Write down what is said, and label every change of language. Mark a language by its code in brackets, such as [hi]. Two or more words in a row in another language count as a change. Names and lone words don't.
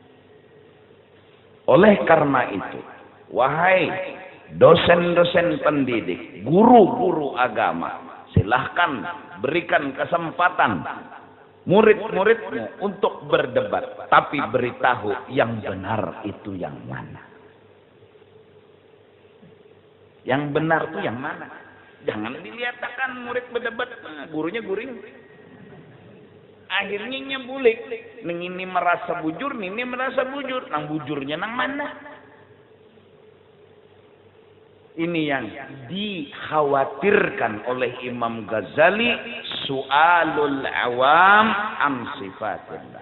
[id] Oleh karena itu, wahai dosen-dosen pendidik, guru-guru agama, silahkan berikan kesempatan murid-muridmu untuk berdebat, tapi beritahu yang benar itu yang mana. Yang benar itu yang mana? Jangan dilihatkan murid berdebat, gurunya guring. [bjn] Akhirnya nyebulik, ini merasa bujur, ini merasa bujur. Nang bujurnya nang mana? [id] Ini yang dikhawatirkan oleh Imam Ghazali, [ar] سؤال العوام عن صفات الله.